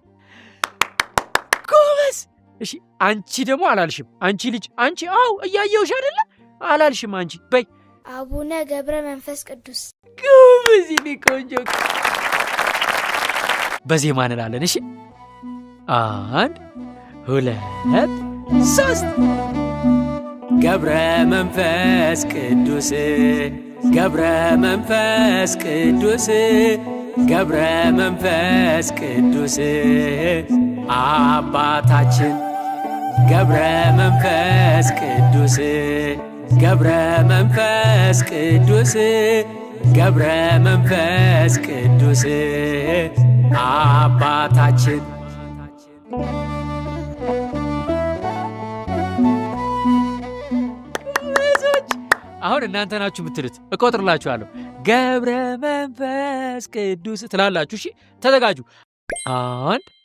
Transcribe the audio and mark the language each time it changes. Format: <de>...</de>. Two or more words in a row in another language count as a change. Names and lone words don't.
<am>ጎበዝ። እሺ አንቺ ደግሞ አላልሽም። አንቺ ልጅ አንቺ እያየውሽ አይደለ? አላልሽም አንቺ። በይ አቡነ ገብረ መንፈስ ቅዱስ። ጎበዝ። ቆንጆ። በዜማ እንላለን። እሺ 1 2 3 ገብረ መንፈስ ቅዱስ ገብረ መንፈስ ቅዱስ ገብረ መንፈስ ቅዱስ አባታችን ገብረ መንፈስ ቅዱስ ገብረ መንፈስ ቅዱስ ገብረ መንፈስ ቅዱስ አባታችን። አሁን እናንተ ናችሁ የምትሉት፣ እቆጥርላችኋለሁ። ገብረ መንፈስ ቅዱስ ትላላችሁ። እሺ ተዘጋጁ። 1</am>